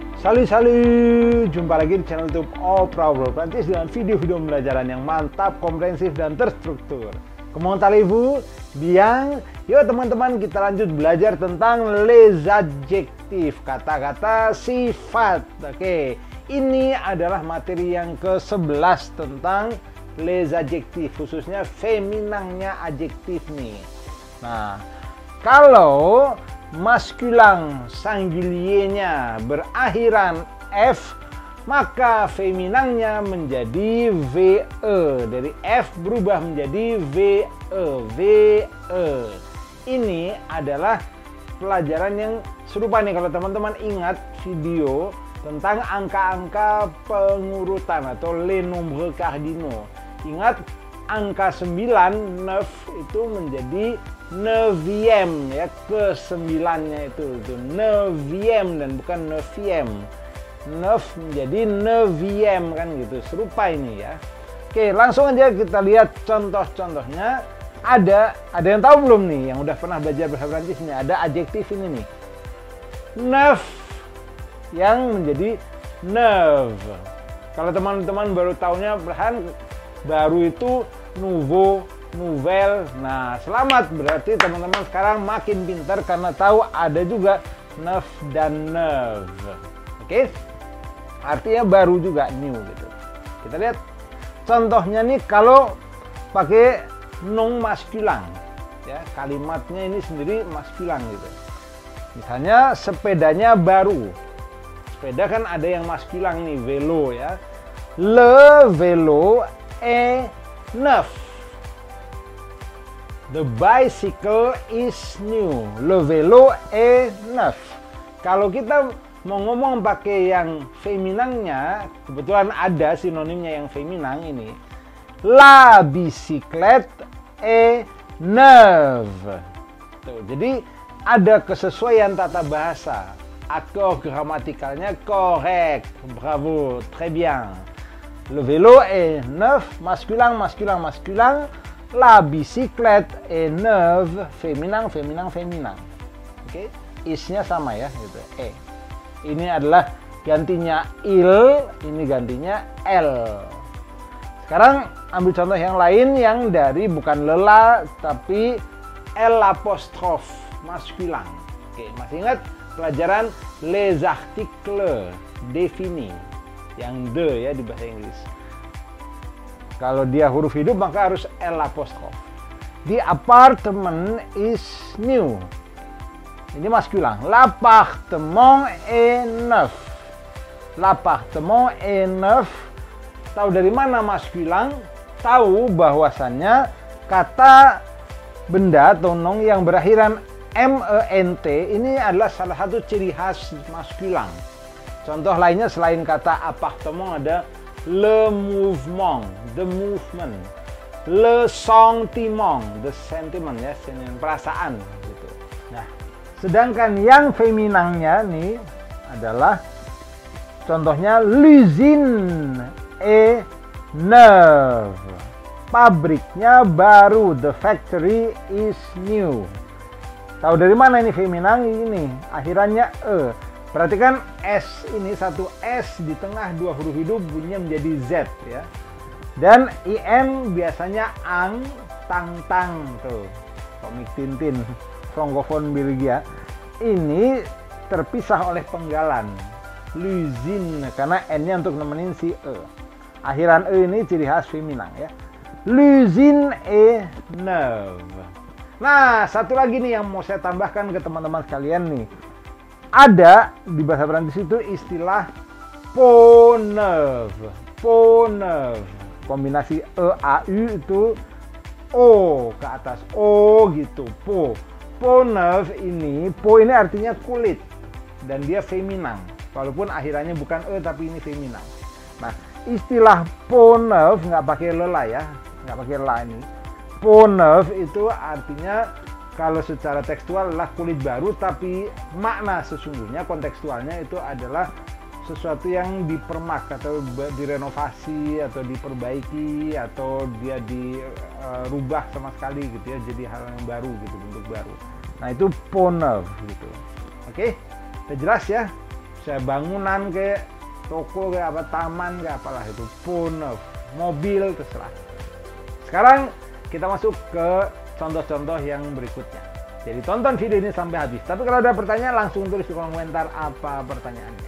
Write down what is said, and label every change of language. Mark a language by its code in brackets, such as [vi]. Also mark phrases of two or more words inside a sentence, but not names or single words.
[id] Salut, jumpa lagi di channel YouTube Oprah Prancis dengan video-video pembelajaran yang mantap, komprehensif, dan terstruktur. [fr] Comment allez-vous? Bien? [id] Yuk teman-teman, kita lanjut belajar tentang [fr] les adjectifs, [id] kata-kata sifat. Oke, ini adalah materi yang ke-11 tentang [fr] les adjectifs, [id] khususnya feminangnya adjektif nih. Nah, kalau [fr] maskulang singulier- [id] nya berakhiran F, maka feminangnya menjadi VE. Dari F berubah menjadi VE. VE. Ini ardlah pelajaran yang serupa nih kalau teman-teman ingat video tentang angka-angka pengurutan atau [fr] les nombres cardinaux. [id] Ingat angka 9, 9 itu menjadi neuvième ya, ke-9-nya itu neuvième dan bukan neuvième. Neuf menjadi neuvième kan gitu. Serupa ini ya. Oke, langsung aja kita lihat contoh-contohnya. Ada yang tahu belum nih yang udah pernah belajar bahasa Prancis nih? Ada adjektif ini nih. Neuf yang menjadi neuve. Kalau teman-teman baru tahunya baru itu [fr] nouveau, nouvelle. [id] Nah, selamat, berarti teman-teman sekarang makin pintar karena tahu ada juga neuf dan neuve. Oke? Artinya baru juga, new gitu. Kita lihat contohnya nih kalau pakai [fr] non maskulang. [id] Ya, kalimatnya ini sendiri maskulang gitu. Misalnya sepedanya baru. Sepeda kan ada yang maskulang nih, vélo ya. [fr] Le vélo est neuf. [en] The bicycle is new. [fr] Le vélo est neuf. [id] Kalau kita mau ngomong pakai yang feminangnya, kebetulan ada sinonimnya yang feminang ini. [fr] La bicyclette est neuve. [id] Tuh, jadi ada kesesuaian tata bahasa. Akord gramatikalnya correct. [fr] Bravo, très bien. Le vélo est neuf, masculin, masculin, masculin. La bicyclette est neuve, féminin, féminin, féminin. [id] Oke, isnya sama ya, gitu. Ini adalah gantinya il, ini gantinya l. Sekarang ambil contoh yang lain yang dari bukan lela tapi l apostrof maskulin. Oke, masih ingat pelajaran [fr] les articles définis [id] yang de ya di bahasa Inggris. Kalau dia huruf hidup maka harus L apostrof. [en] The apartment is new. [id] Ini maskulin. [fr] L'appartement est neuf. L'appartement est neuf. [id] Tahu dari mana maskulin? Tahu bahwasannya kata benda atau noun yang berakhiran ment ini adalah salah satu ciri khas maskulin. Contoh lainnya selain kata appartement ada [fr] le mouvement, [en] the movement, [fr] le sentiment, [en] the sentiment [id] ya, perasaan gitu. Nah, sedangkan yang feminangnya nih adalah contohnya [fr] l'usine est neuve. [id] Pabriknya baru, [en] the factory is new. [id] Tahu dari mana ini feminang? Ini akhirannya e. Perhatikan S ini, satu S di tengah dua huruf hidup bunyinya menjadi Z ya. Dan IN biasanya ang, tang, tang tuh. Komik Tintin, Francophone Belgia. Ini terpisah oleh penggalan. L'usine, karena N-nya untuk nemenin si E. Akhiran E ini ciri khas feminang ya. [fr] L'usine est neuve. [id] Nah, satu lagi nih yang mau saya tambahkan ke teman-teman sekalian nih. Ada di bahasa Prancis itu istilah [fr] peau neuve. Peau neuve. [id] Kombinasi E, A, U itu O ke atas. O gitu. Peau. [fr] Peau neuve [id] ini, peau ini artinya kulit. Dan dia feminang. Walaupun akhirannya bukan E tapi ini feminang. Nah, istilah [fr] peau neuve [id] nggak pakai lela ya. Nggak pakai la ini. [fr] Peau neuve [id] itu artinya kalau secara tekstual adalah kulit baru, tapi makna sesungguhnya kontekstualnya itu adalah sesuatu yang dipermak atau direnovasi atau diperbaiki atau dia dirubah sama sekali gitu ya, jadi hal yang baru gitu, bentuk baru. Nah, itu [fr] peau neuve [id] gitu. Oke, udah jelas ya? Saya bangunan kayak toko kayak apa, taman kayak apalah itu, pun mobil terserah. Sekarang kita masuk ke contoh-contoh yang berikutnya. Jadi tonton video ini sampai habis. Tapi kalau ada pertanyaan langsung tulis di kolom komentar apa pertanyaannya.